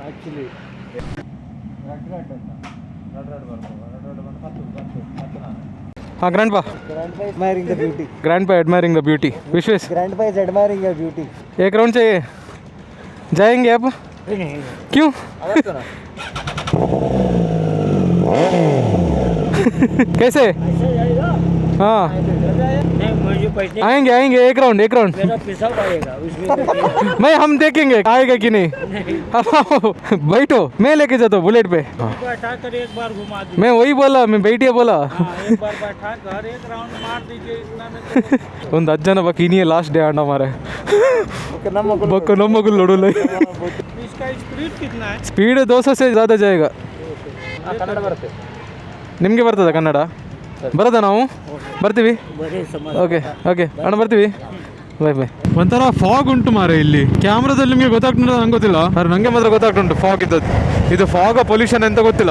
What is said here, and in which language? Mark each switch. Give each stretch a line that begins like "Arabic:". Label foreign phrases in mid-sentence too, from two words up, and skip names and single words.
English: हाँ grandpa admiring the beauty. Grandpa admiring the beauty. Vishwesh grandpa is admiring your beauty.
Hindi: एक राउंड चाहिए जाएंगे आप क्यों कैसे हाँ आएंगे आएंगे एक राउंड मैं हम देखेंगे आएगा कि नहीं बैठो मैं लेके जाता हूँ बुलेट पे एक बार घुमा मैं वही बोला मैं बैठिए बोला एक बार बैठा कर एक राउंड मार दीजिए इतना
Kannada: ಒಂದು 10 ಜನ ಬಾಕಿ ಇನ್ನೇ ಲಾಸ್ಟ್ ಡೇ ಅಣ್ಣ ಮಾರೆ ನಮ್ಮ ಮಗು ನೋಡಲ್ಲ
Hindi: इसका स्पीड कितना है स्पीड 200 से ज़्यादा जाएगा
Kannada: ಕನ್ನಡ ಬರುತ್ತೆ ನಿಮಗೆ ಬರ್ತದ ಕನ್ನಡ ಬರೋದಾ ನಾವು ಬರ್ತೀವಿ ಓಕೆ ಓಕೆ ಅಣ್ಣ ಬರ್ತೀವಿ ಬಾಯ್ ಬಾಯ್. ಒಂಥರ ಫಾಗ್ ಉಂಟು ಮಾರೆ ಇಲ್ಲಿ ಕ್ಯಾಮ್ರಾದಲ್ಲಿ ನಿಮಗೆ ಗೊತ್ತಾಗ್ತದೆ ನಂಗೆ ಗೊತ್ತಿಲ್ಲ ನನಗೆ ಮಾತ್ರ ಗೊತ್ತಾಗ್ತುಂಟು ಫಾಗ್ ಇದ್ದದ್ದು. ಇದು
English: fog pollution
Kannada: ಅಂತ ಗೊತ್ತಿಲ್ಲ.